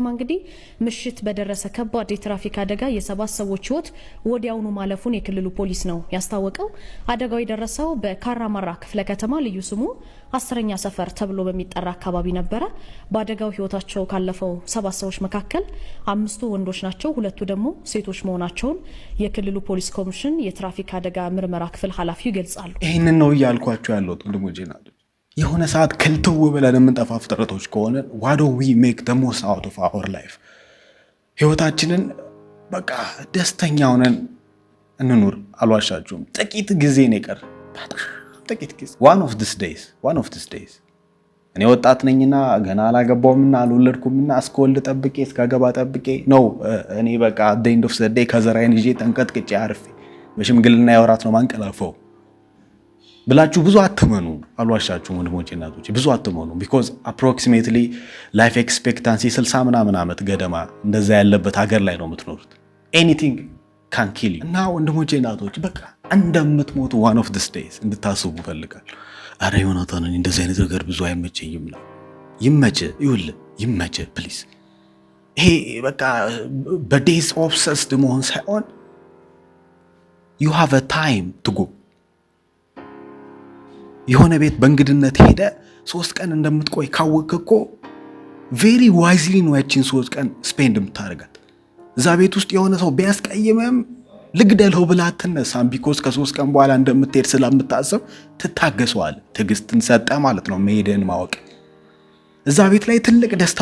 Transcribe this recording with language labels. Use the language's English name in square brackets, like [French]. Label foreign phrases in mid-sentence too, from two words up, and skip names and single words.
[Amharic] እንግዲህ ምሽት በደረሰ ከባድ የትራፊክ አደጋ የ7 ሰዎች ህይወት ወዲያውኑ ማለፉን የክልሉ ፖሊስ ነው ያስታወቀው። አደጋው የደረሰው በካራማራ ክፍለ ከተማ ልዩ ስሙ 10ኛ ሰፈር ተብሎ በሚጠራ አካባቢ ነበረ። በአደጋው ህይወታቸው ካለፈው 7 ሰዎች መካከል 5ቱ ወንዶች ናቸው፣ 2ቱ ደግሞ ሴቶች መሆናቸውን የክልሉ ፖሊስ ኮሚሽን የትራፊክ አደጋ ምርመራ ክፍል ኃላፊው ይገልጻሉ። ይህንን ነው እያልኳቸው ያለሁት ወንድሞቼ፣ ናቸው የሆነ ሰዓት ክልትው ብለን የምንጠፋ ፍጥረቶች ከሆነ [English] why don't we make the most out of our life? [Amharic] ህይወታችንን በቃ ደስተኛ ሆነን እንኑር። አልዋሻችሁም፣ ጥቂት ጊዜ ነው የቀረ፣ በጣም ጥቂት ጊዜ። [English] one of these days [Amharic] እኔ ወጣት ነኝና ገና አላገባውምና አልወለድኩምና እስከወልድ ጠብቄ እስካገባ ጠብቄ ነው እኔ በቃ [English] at the end of the day [Amharic] ከዘራዬን ይዤ ተንቀጥቅጬ አርፌ በሽምግልና ያወራት ነው ማንቀላፈው ብላችሁ ብዙ አትመኑ። አልዋሻችሁም ወንድሞቼ፣ እናቶቼ፣ ብዙ አትመኑ። [English] because approximately life expectancy [Amharic] 60 ምናምን ዓመት ገደማ እንደዛ ያለበት ሀገር ላይ ነው የምትኖሩት። [English] anything can kill you። [Amharic] እና ወንድሞቼ፣ እናቶቼ፣ በቃ እንደምትሞቱ [English] one of these days [Amharic] እንድታስቡ ፈልጋለሁ። አረ ዮናታን እንደዚህ አይነት ነገር ብዙ አይመቸኝም ነው። ይመችህ፣ ይኸውልህ ይመችህ ፕሊዝ። ይሄ በቃ በዴይስ ኦብሰስድ መሆን ሳይሆን [English] you have a time to go። [Amharic] የሆነ ቤት በእንግድነት ሄደ 3 ቀን እንደምትቆይ ካወቅክ እኮ [English] very wisely [Amharic] ነው ያቺን 3 ቀን ስፔንድ የምታደርጋት። እዛ ቤት ውስጥ የሆነ ሰው ቢያስቀይምም ልግደለው ብላ አትነሳም። ቢኮዝ ከ3 ቀን በኋላ እንደምትሄድ ስለምታስብ ትታገሰዋለህ። ትዕግስትን ሰጠ ማለት ነው መሄድን ማወቅ። እዛ ቤት ላይ ትልቅ ደስታ